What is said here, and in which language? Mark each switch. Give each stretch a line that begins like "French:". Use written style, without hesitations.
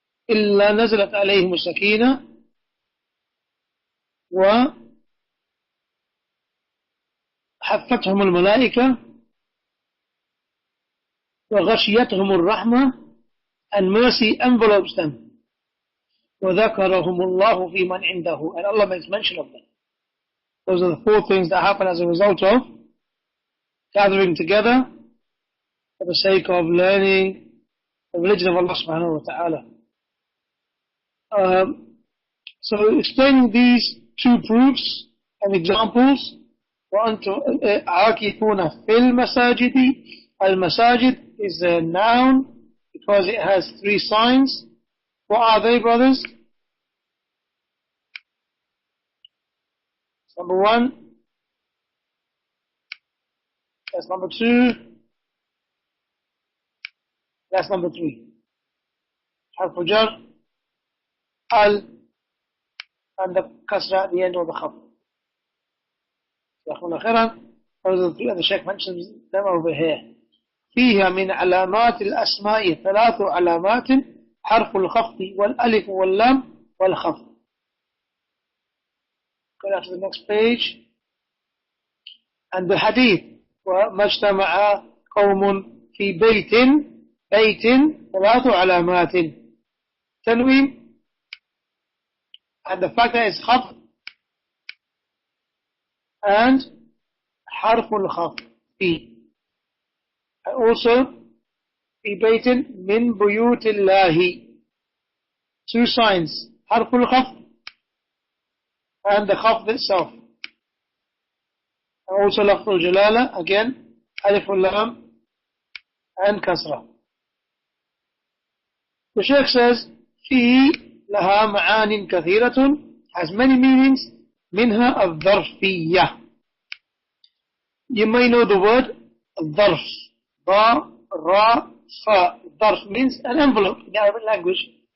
Arabic: إِلَّا نَزَلَتْ عَلَيْهِمُ السَّكِينَةِ وحفتهم الملائكة وغشيتهم الرحمة,
English: and mercy envelopes them.
Arabic: وذكرهم الله في من عنده,
English: and Allah makes mention of them. Those are the four things that happen as a result of gathering together for the sake of learning the religion of Allah subhanahu wa ta'ala. So explaining these two proofs and examples,
Arabic: وَأَنْتُمْ عَاكِفُونَ فِي الْمَسَاجِدِ.
English: Al-Masajid is a noun because it has three signs. What are they, brothers? Number one, that's number two, that's number three. Harf al-jar, al, and the kasra at the end, or the khaf. Those are the three, and the Shaykh mentions them over here.
Arabic: فيها من علامات الأسماء 3 علامات حرف الخفض والألف واللام والخفض.
English: Go down to the next page. And the hadith
Arabic: وما اجتمع قوم في بيت
English: 3 علامات تنوين, and the fact that it's خفض and حرف الخفض في. Also
Arabic: في بيت من بيوت الله,
English: 2 signs, حرف الخفض and the خفض itself. And also لفظ الجلالة, again ألف واللام and كسرة. The Shaykh says
Arabic: في لها معان كثيرة,
English: has many meanings,
Arabic: منها الظرفية.
English: You may know the word الظرف, ضا را فا. ظرف means an envelope in the Arabic language.